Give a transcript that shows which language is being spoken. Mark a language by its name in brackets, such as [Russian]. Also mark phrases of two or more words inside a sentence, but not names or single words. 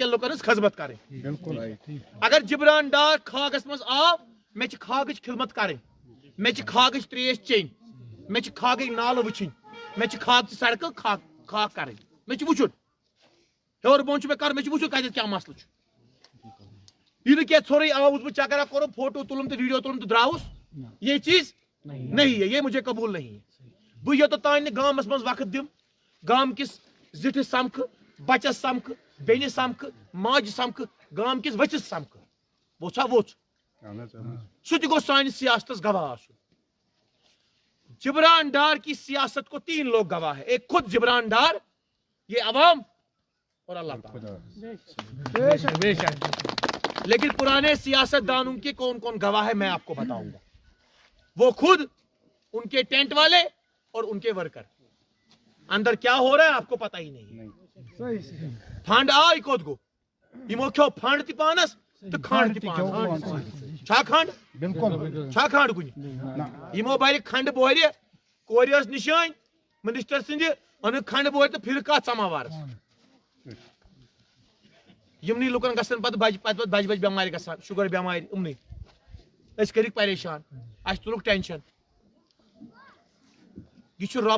[Kashmiri] کٮ۪ن لُکن ہٕنٛز خدمت کرٕنۍ اگر جبران ڈار کھاگس منٛز آو مےٚ چھِ کھاگٕچ خدمت کرٕنۍ مےٚ چھِ کھاگٕچ تریش چیٚنۍ مےٚ چھِ کھاگٕکۍ نالہٕ وٕچھِنۍ مےٚ چھِ کھاگچہِ سڑکہٕ کھاک کرٕنۍ مےٚ چھُ وٕچھُن ہیوٚر بۄن چھُ مےٚ کرُن مےٚ چھُ وٕچھُن کتٮ۪تھ کیٛاہ مسلہٕ چھُ یہِ نہٕ کینٛہہ ژھوٚرُے آوُس بہٕ چکرا کوٚرُم فوٹو تُلُم تہٕ ویٖڈیو تُلُم تہٕ درٛاوُس [Urdu] یہ چیٖز نہیں ہے یہ مجھے قبول نہیں ہے [Kashmiri] بہٕ یوٚتتھ نہٕ گامس منٛز وقت دِمہٕ گام کِس زِٹھِس سمکھٕ بچس سمکھٕ بیٚنہِ سمکھٕ ماجہِ سمکھٕ گام کِس ؤژھِس سمکھٕ ووٚژھا ووٚژھ سُہ تہِ گوٚژھ سانہِ سیاستس گواہ آسُن [Urdu] جبران ڈار کی سیاست کو 3 لوگ گواہ ہے ایک خود جبران ڈار یہ عوام اور اللہ تعالیٰ لیکن پرانے سیاست دانوں کے کون کون گواہ ہے میں آپ کو بتاؤں گا وہ خود ان کے ٹینٹ والے اور ان کے ورکر اندر کیا ہو رہا ہے آپ کو پتا ہی نہیں [Kashmiri] فنڈ آئی کوت گو یمو کھیو فنڈ تہِ پانس تو کھنڈ تہِ پانس چھا کھنڈ بالکل چھا کھنڈ کُنہِ یمو بھرِ کھنڈ بوہرِ کورِ ٲس نِشٲنۍ منسٹر سٕنٛدِ أنٕکھ کھنڈ بوہرِ تہٕ پھِرٕ کتھ سماوارس یِمنٕے لُکن گژھن پتہٕ بجہِ بٮ۪مارِ گژھان شُگر بٮ۪مارِ یِمنٕے أسۍ کٔرِکھ پریشان اَسہِ تُلُکھ ٹینشن یہ چھُ رۄب